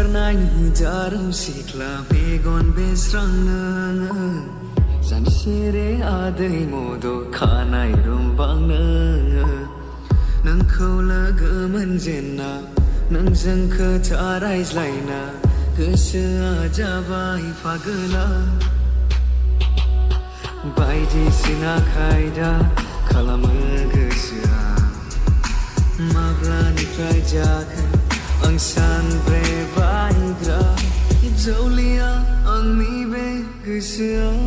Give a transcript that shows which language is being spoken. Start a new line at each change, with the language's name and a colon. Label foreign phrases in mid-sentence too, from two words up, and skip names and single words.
Garo: jarum sikla megon besrang san sere adai modo khanai rumbang nang khola gaman jenna nang jangkha charai laina gosoa jabai pagala
Bodo: बायदिसिना खायदा खालामो गोसोआ माब्लानिफ्राय जाखो आं सानब्रेबायग्रा जौलिया आंनि बे गोसोआ